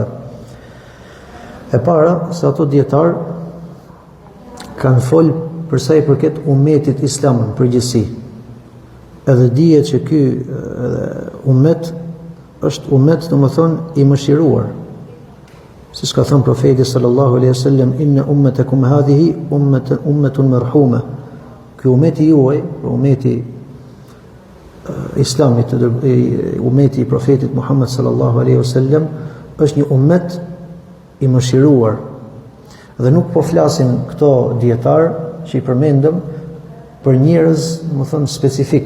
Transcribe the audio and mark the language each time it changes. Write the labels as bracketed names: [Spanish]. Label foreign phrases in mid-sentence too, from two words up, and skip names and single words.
[Albanian] E para, se ato dietarë kanë folë për sa i përket ummetit islam në përgjithësi. Edhe dihet që ky ummet është ummet, domethënë, i mëshiruar. Siç ka thënë profeti [Arabic] صلى الله عليه وسلم: إن أمتكم هذه أمة مرحومة. [Albanian] Ky ummeti juaj, ummeti islamit, ummeti i profetit Muhammed [Arabic] صلى الله عليه وسلم, [Albanian] është një ummet i mëshiruar. Dhe nuk po flasim këto dietar që i përmendëm për njerëz, domethënë, specifik.